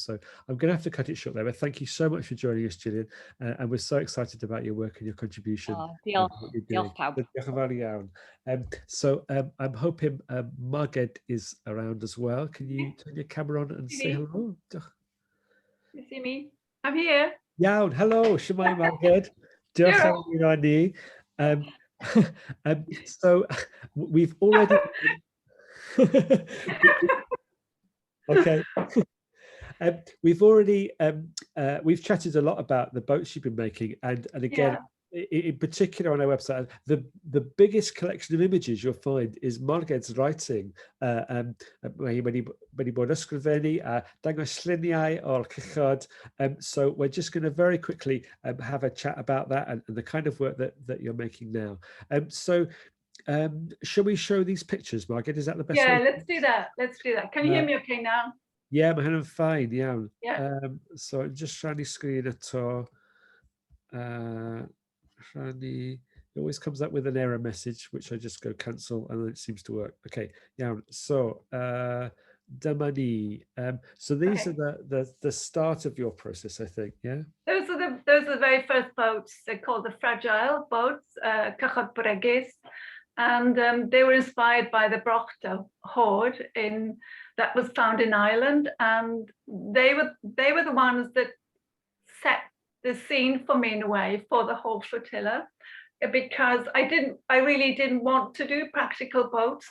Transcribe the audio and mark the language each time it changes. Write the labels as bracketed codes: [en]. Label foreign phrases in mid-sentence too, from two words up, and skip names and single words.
[en] So I'm going to have to cut it short there, but thank you so much for joining us, Julian, and we're so excited about your work and your contribution. So I'm hoping Margaret is around as well. Can you turn your camera on and say hello? You see me? I'm here. [cy] Iawn, hello, shwmae Margaret. Diolch am wneud ni. [en] So we've already... Okay. We've already we've chatted a lot about the boats you've been making, and again, in particular on our website, the biggest collection of images you'll find is Margaret's writing. So we're just going to very quickly have a chat about that and the kind of work that you're making now. Shall we show these pictures, Margaret? Is that the best way? Yeah, let's do that. Let's do that. Can you hear me okay now? Yeah, [cy] mae hynny'n fine, iawn. [en] Yeah. So I'm just trying to screen eto. It always comes up with an error message, which I just go cancel, and then it seems to work. [cy] Okay, iawn. So dyma ni. [en] So these are the start of your process, I think. Yeah. Those are the very first boats. They're called the fragile boats, [cy] Cychod Bregus, [en] and they were inspired by the Brockta hoard that was found in Ireland, and they were the ones that set the scene for me in a way for the whole flotilla, because I really didn't want to do practical boats.